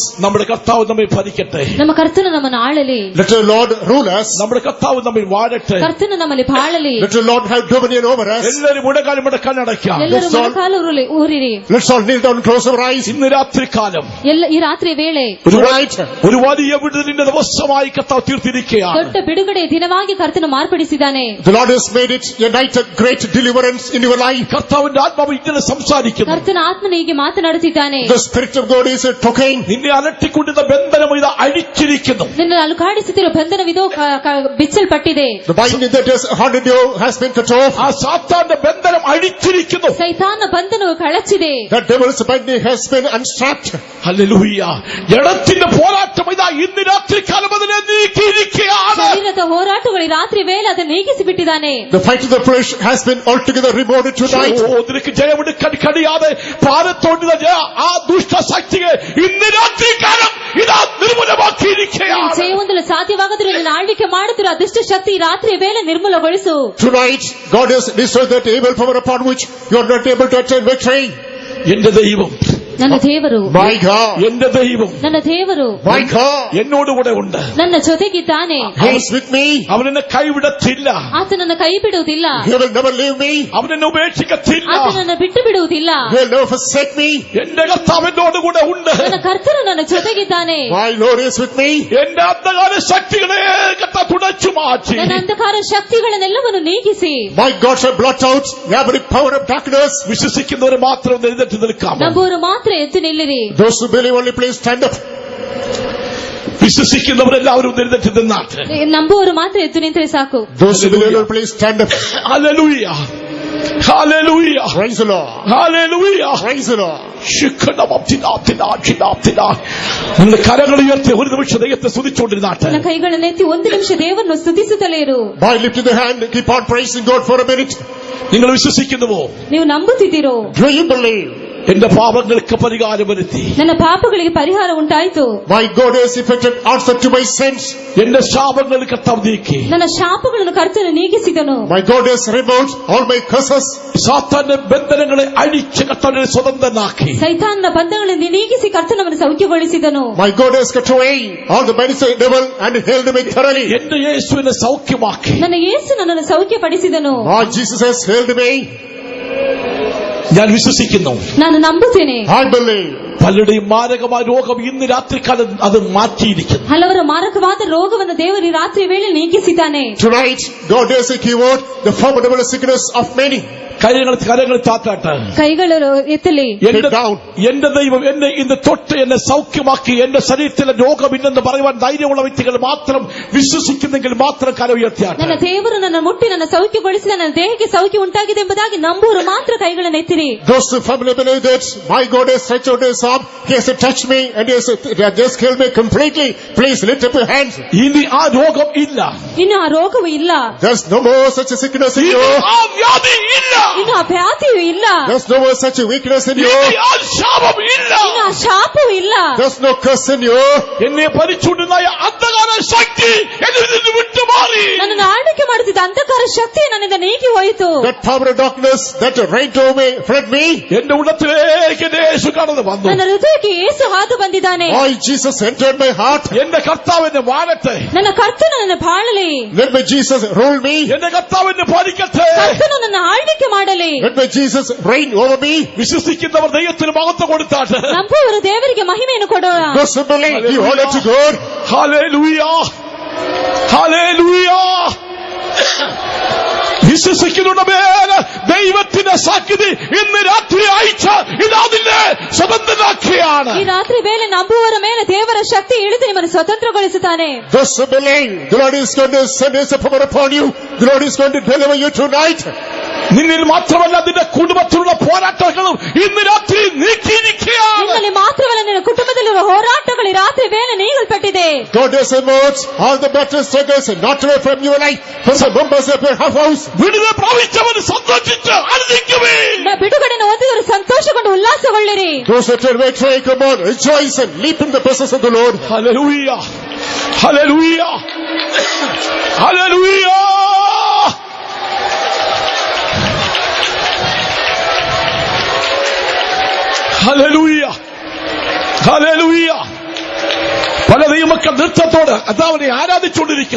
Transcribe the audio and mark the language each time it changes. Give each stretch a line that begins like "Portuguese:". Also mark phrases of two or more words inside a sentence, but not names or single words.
Malayalam: നമ്മുടെ കർത്താവ് നമ്മെ ഭരിക്കട്ടെ.
Kannada: ನಮ್ಮ ಕರ್ತನು ನಮ್ಮನ್ನು ಆಳಲಿ.
English: Let the Lord rule us.
Malayalam: നമ്മുടെ കർത്താവ് നമ്മിൽ വാഴട്ടെ.
Kannada: ಕರ್ತನು ನಮ್ಮಲ್ಲಿ ಬಾಳಲಿ.
English: Let the Lord have dominion over us.
Malayalam: എല്ലാവരും മുടക്കാലടയ്ക്കാം.
Kannada: ಎಲ್ಲರೂ ಮೊಣಕಾಲು ಊರಿರಿ.
English: Let's all kneel down and close our eyes.
Malayalam: ഇന്ന് രാത്രി കാലം
Kannada: ಈ ರಾತ್ರಿ ವೇಳೆ
Malayalam: ഒരു വലിയ വിടുതലിന്റെ ദിവസമായി കർത്താവ് തീർത്തിരിക്കുകയാണ്.
Kannada: ದೊಡ್ಡ ಬಿಡುಗಡೆ ದಿನವಾಗಿ ಕರ್ತನು ಮಾರ್ಪಡಿಸಿದ್ದಾನೆ.
English: The Lord has made it a night of great deliverance in your life.
Malayalam: കർത്താവിന്റെ ആത്മാവ് ഇങ്ങനെ സംസാരിക്കുന്നു.
Kannada: ಕರ್ತನ ಆತ್ಮನು ಹೀಗೆ ಮಾತನಾಡುತ್ತಿದ್ದಾನೆ.
English: The Spirit of God is talking.
Malayalam: നിന്നെ അലട്ടിക്കൊണ്ടിരുന്ന ബന്ധനം ഇത് അഴിച്ചിരിക്കുന്നു.
Kannada: ನಿನ್ನ ಅಲುಗಾಡಿಸುತ್ತಿರುವ ಬಂಧನವಿದೋ ಬಿಚ್ಚಲ್ಪಟ್ಟಿದೆ.
English: The binding that has haunted you has been cut off.
Malayalam: ആ സാത്താന്റെ ബന്ധനം അഴിച്ചിരിക്കുന്നു.
Kannada: ಸೈತಾನ ಬಂಧನವು ಕಳಚಿದೆ.
English: The devil's binding has been unstrapped.
Malayalam: ഹല്ലേലൂയ. ജഡത്തിന്റെ പോരാട്ടം ഇതാ ഇന്ന് രാത്രി കാലം അതിനെ നീക്കിയിരിക്കുകയാണ്.
Kannada: ಶರೀರದ ಹೋರಾಟಗಳು ಈ ರಾತ್ರಿ ವೇಳೆ ಅದನ್ನು ನೀಗಿಸಿ ಬಿಟ್ಟಿದ್ದಾನೆ.
English: The fight of the flesh has been altogether removed tonight.
Malayalam: നിനക്ക് ജയമെടുക്കാൻ കഴിയാതെ ഭാരത്തോടുന്ന ആ ദുഷ്ടശക്തിയെ ഇന്ന് രാത്രി കാലം ഇതാ നിർമൂലമാക്കിയിരിക്കുകയാണ്.
Kannada: ಜಯ ಹೊಂದಲು ಸಾಧ್ಯವಾಗದಿರುವ ನಿನ್ನ ಆಳ್ವಿಕೆ ಮಾಡುತ್ತಿರುವ ದುಷ್ಟ ಶಕ್ತಿ ಈ ರಾತ್ರಿ ವೇಳೆ ನಿರ್ಮೂಲಗೊಳಿಸು.
English: Tonight God has destroyed that evil power upon which you are not able to attain victory.
Malayalam: എന്റെ ദൈവം,
Kannada: ನನ್ನ ದೇವರು,
English: My God,
Malayalam: എന്റെ ദൈവം
Kannada: ನನ್ನ ದೇವರು
English: my God,
Malayalam: എന്നോടുകൂടെ ഉണ്ട്.
Kannada: ನನ್ನ ಜೊತೆಗಿದ್ದಾನೆ.
English: He is with me.
Malayalam: അവനെന്നെ കൈവിടത്തില്ല.
Kannada: ಆತನನ್ನು ಕೈ ಬಿಡುವುದಿಲ್ಲ.
English: He will never leave me.
Malayalam: അവനെന്നെ ഉപേക്ഷിക്കത്തില്ല.
Kannada: ಆತನನ್ನು ಬಿಟ್ಟು ಬಿಡುವುದಿಲ್ಲ.
English: He will never forsake me.
Malayalam: എന്റെ കർത്താവ് എന്നോടുകൂടെ ഉണ്ട്.
Kannada: ನನ್ನ ಕರ್ತನು ನನ್ನ ಜೊತೆಗಿದ್ದಾನೆ.
English: My Lord is with me.
Malayalam: എന്റെ അന്ധകാര ശക്തികളെ കർത്താവ് തുടച്ചു മാറ്റി.
Kannada: ನನ್ನ ಅಂಧಕಾರ ಶಕ್ತಿಗಳನ್ನೆಲ್ಲವನ್ನು ನೀಗಿಸಿ.
English: My God shall blot out every power of darkness.
Malayalam: വിശ്വസിക്കുന്നവർ മാത്രം എഴുന്നേറ്റ് നിൽക്കാം.
Kannada: ನಂಬುವರು ಮಾತ್ರ ಎದ್ದು ನಿಲ್ಲಿರಿ.
English: Those who believe only please stand up.
Malayalam: വിശ്വസിക്കുന്നവരെല്ലാവരും എഴുന്നേറ്റ് നിന്നാട്ടെ.
Kannada: ನಂಬುವರು ಮಾತ್ರ ಎದ್ದು ನಿಂತರೆ ಸಾಕು.
English: Those who believe only please stand up.
Malayalam: ഹല്ലേലൂയ. ഹല്ലേലൂയ.
English: Praise the Lord.
Malayalam: ഹല്ലേലൂയ.
English: Praise the Lord.
Malayalam: നിങ്ങളുടെ കരങ്ങൾ ഉയർത്തി ഒരു നിമിഷം ദൈവത്തെ സ്തുതിച്ചുകൊണ്ടിരുന്നാട്ടെ.
Kannada: ನನ್ನ ಕೈಗಳನ್ನೆತ್ತಿ ಒಂದು ನಿಮಿಷ ದೇವರನ್ನು ಸ್ತುತಿಸುತ್ತಲೇ ಇರು.
English: By lifting the hand, keep on praising God for a minute.
Malayalam: നിങ്ങൾ വിശ്വസിക്കുന്നുവോ?
Kannada: ನೀವು ನಂಬುತ್ತಿದ್ದೀರೋ?
English: Do you believe?
Malayalam: എന്റെ പാപങ്ങൾക്ക് പരിഹാരം വരുത്തി.
Kannada: ನನ್ನ ಪಾಪಗಳಿಗೆ ಪರಿಹಾರ ಉಂಟಾಯಿತು.
English: My God has effected answer to my sins.
Malayalam: എന്റെ ശാപങ്ങൾ കർത്താവ് നീക്കി.
Kannada: ನನ್ನ ಶಾಪಗಳನ್ನು ಕರ್ತನು ನೀಗಿಸಿದನು.
English: My God has removed all my curses.
Malayalam: സാത്താന്റെ ബന്ധനങ്ങളെ അഴിച്ച് കർത്താവിനെ സ്വതന്ത്രനാക്കി.
Kannada: ಸೈತಾನನ ಬಂಧಗಳನ್ನು ನೀಗಿಸಿ ಕರ್ತನವನ್ನು ಸೌಖ್ಯಗೊಳಿಸಿದನು.
English: My God has cut away all the burdens of the devil and held me thoroughly.
Malayalam: എന്റെ യേശുവിനെ സൗഖ്യമാക്കി.
Kannada: ನನ್ನ ಯೇಸು ನನ್ನನ್ನು ಸೌಖ್ಯಪಡಿಸಿದನು.
English: My Jesus has held me.
Malayalam: ഞാൻ വിശ്വസിക്കുന്നു.
Kannada: ನಾನು ನಂಬುತ್ತೇನೆ.
English: I believe.
Malayalam: പലരുടെയും മാരകമായ രോഗം ഇന്ന് രാത്രികാലം അത് മാറ്റിയിരിക്കുന്നു.
Kannada: ಹಲವರ ಮಾರಕವಾದ ರೋಗವನ್ನು ದೇವರು ಈ ರಾತ್ರಿ ವೇಳೆ ನೀಗಿಸಿದ್ದಾನೆ.
English: Tonight, God has cured the formidable sickness of many.
Malayalam: കരങ്ങൾ താത്താട്ടെ.
Kannada: ಕೈಗಳು ಎತ್ತಲಿ.
Malayalam: എന്റെ ദൈവം എന്നെ ഇന്ന് തൊട്ട് എന്നെ സൗഖ്യമാക്കി. എന്റെ ശരീരത്തിലെ രോഗമില്ലെന്ന് പറയുവാൻ ധൈര്യമുള്ള വ്യക്തികൾ മാത്രം വിശ്വസിക്കുന്നെങ്കിൽ മാത്രം കര ഉയർത്തിയാട്ടെ.
Kannada: ನನ್ನ ದೇವರು ನನ್ನ ಮುಟ್ಟಿ ನನ್ನ ಸೌಖ್ಯಗೊಳಿಸಿದ ನನ್ನ ದೇಹಕ್ಕೆ ಸೌಖ್ಯ ಉಂಟಾಗಿದೆ ಎಂಬುದಾಗಿ ನಂಬುವರು ಮಾತ್ರ ಕೈಗಳನ್ನು ಎತ್ತಿರಿ.
English: Those who firmly believe that my God has stretched out his arm, he has touched me and he has just healed me completely, please lift up your hands.
Malayalam: ഇനി ആ രോഗം ഇല്ല.
Kannada: ಇನ್ನು ಆ ರೋಗವು ಇಲ್ಲ.
English: There's no more such a sickness in you.
Malayalam: ആ വ്യാധി ഇല്ല.
Kannada: ಇನ್ನು ಆ ವ್ಯಾಧಿಯೂ ಇಲ್ಲ.
English: There's no more such a weakness in you.
Malayalam: ഇനി ആ ശാപം ഇല്ല.
Kannada: ಇನ್ನು ಆ ಶಾಪವೂ ಇಲ್ಲ.
English: There's no curse in you.
Malayalam: എന്നെ ഭരിച്ചുകൊണ്ടിരുന്ന അന്ധകാര ശക്തി എന്നിൽ നിന്ന് വിട്ടുമാറി.
Kannada: ನನ್ನನ್ನು ಆಳ್ವಿಕೆ ಮಾಡುತ್ತಿದ್ದ ಅಂಧಕಾರ ಶಕ್ತಿ ನನ್ನಿಂದ ನೀಗಿ ಹೋಯಿತು.
English: That power of darkness that reigned over me, fled me.
Malayalam: എന്റെ ഉള്ളത്തിലേക്ക് എന്റെ യേശു കടന്നു വന്നു.
Kannada: ನನ್ನ ಹೃದಯಕ್ಕೆ ಯೇಸು ಹಾದು ಬಂದಿದ್ದಾನೆ.
English: My Jesus entered my heart.
Malayalam: എന്റെ കർത്താവ് എന്നെ വാഴട്ടെ.
Kannada: ನನ್ನ ಕರ್ತನು ನನ್ನ ಬಾಳಲಿ.
English: Let my Jesus rule me.
Malayalam: എന്റെ കർത്താവിനെ പാലിക്കട്ടെ.
Kannada: ಕರ್ತನು ನನ್ನ ಆಳ್ವಿಕೆ ಮಾಡಲಿ.
English: Let my Jesus reign over me.
Malayalam: വിശ്വസിക്കുന്നവർ ദൈവത്തിന് മഹത്വം കൊടുത്താട്ട്.
Kannada: ನಂಬುವವರು ದೇವರಿಗೆ ಮಹಿಮೆಯನ್ನು ಕೊಡೋಣ.
English: Those who believe, give honor to God.
Malayalam: ഹല്ലേലൂയ, ഹല്ലേലൂയ. വിശ്വസിക്കുന്നവരുടെ മേൽ ദൈവത്തിന്റെ സാക്ഷ്യത ഇന്ന് രാത്രി അയച്ച ഇതാതിന്റെ സ്വതന്ത്രനാക്കുകയാണ്.
Kannada: ಈ ರಾತ್ರಿ ವೇಳೆ ನಂಬುವವರ ಮೇಲೆ ದೇವರ ಶಕ್ತಿ ಇಳಿದು ನಿಮ್ಮನ್ನು ಸ್ವತಂತ್ರಗೊಳಿಸುತ್ತಾನೆ.
English: Those who believe, the Lord is going to send His power upon you. The Lord is going to deliver you tonight.
Malayalam: നിന്നിൽ മാത്രമല്ല നിന്റെ കുടുംബത്തിലുള്ള പോരാട്ടങ്ങളും ഇന്ന് രാത്രി നീക്കിയിരിക്കുകയാണ്.
Kannada: ನಿನ್ನಲ್ಲಿ ಮಾತ್ರವಲ್ಲ ನಿನ್ನ ಕುಟುಂಬದಲ್ಲಿರುವ ಹೋರಾಟಗಳು ಈ ರಾತ್ರಿ ವೇಳೆ ನೀಗಲ್ಪಟ್ಟಿದೆ.
English: God has removed all the battle struggles and not away from your life. For the members of your house,
Malayalam: വിടുതൽ പ്രാപിച്ചവൻ സന്തോഷിച്ച് ആനന്ദിക്കുവിൻ.
Kannada: ಬಿಡುಗಡೆಯನ್ನು ಹೊಂದಿದವರು ಸಂತೋಷಗೊಂಡು ಉಲ್ಲಾಸಗೊಳ್ಳಿರಿ.
English: those that are victory, come on, rejoice and leap in the presence of the Lord.
Malayalam: ഹല്ലേലൂയ, ഹല്ലേലൂയ, ഹല്ലേലൂയ. ഹല്ലേലൂയ, ഹല്ലേലൂയ. പല ദൈവമക്കൾ നൃത്തത്തോട് കർത്താവിനെ ആരാധിച്ചുകൊണ്ടിരിക്കുന്നു.